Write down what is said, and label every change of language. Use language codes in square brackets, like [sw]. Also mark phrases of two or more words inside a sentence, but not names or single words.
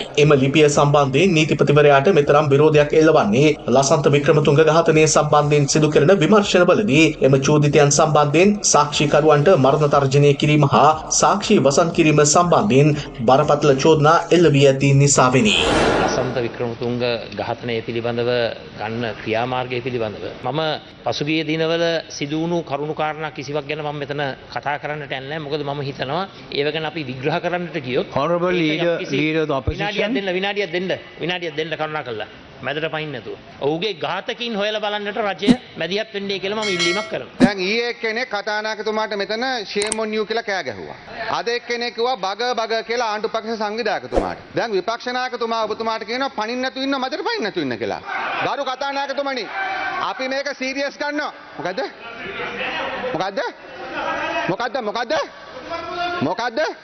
[si] එම ලිපිය සම්බන්ධයෙන් නීතිපතිවරයාට මෙතරම් විරෝධයක් එල්ලවන්නේ ලසන්ත වික්‍රමතුංග ඝාතනය සම්බන්ධයෙන් සිදු කරන විමර්ශනවලදී එම චෝදිතයන් සම්බන්ධයෙන් සාක්ෂිකරුවන්ට මරණ තර්ජනය කිරීම හා සාක්ෂි වසන් කිරීම සම්බන්ධයෙන් බරපතල චෝදනා එල්ල වී ඇති නිසාවෙනි. ලසන්ත වික්‍රමතුංග ඝාතනය පිළිබඳව ගන්න ක්‍රියාමාර්ගය පිළිබඳව මම පසුගිය දිනවල සිදු වුණු කරුණු කාරණා කිසිවක් ගැන මම මෙතන කතා කරන්නට යන්නේ නැහැ. මොකද මම හිතනවා ඒව ගැන අපි විග්‍රහ කරන්නට ගියොත් [en] honorable leader of the opposition [si] විනාඩියක් දෙන්න කරුණා කළා. මැදට පයින් නැතුව. ඔහුගේ ඝාතකීන් හොයලා බලන්නට රජය මැදිහත් වෙන්නේ කියලා මම ඉල්ලීමක් කරනවා. දැන් ඊයේ කෙනෙක් කතානායකතුමාට මෙතන [en] shame on you [si] කියලා කෑ ගැහුවා. අද එක්කෙනෙක් කිව්වා බග කියලා ආණ්ඩු පක්ෂ සංවිධායකතුමාට. දැන් විපක්ෂ නායකතුමා ඔබතුමාට කියනවා පණින්න නැතුව ඉන්න මැදට පයින් නැතුව ඉන්න කියලා. ගරු කතානායකතුමනි අපි මේක සීරියස් ගන්නවා. මොකද්ද?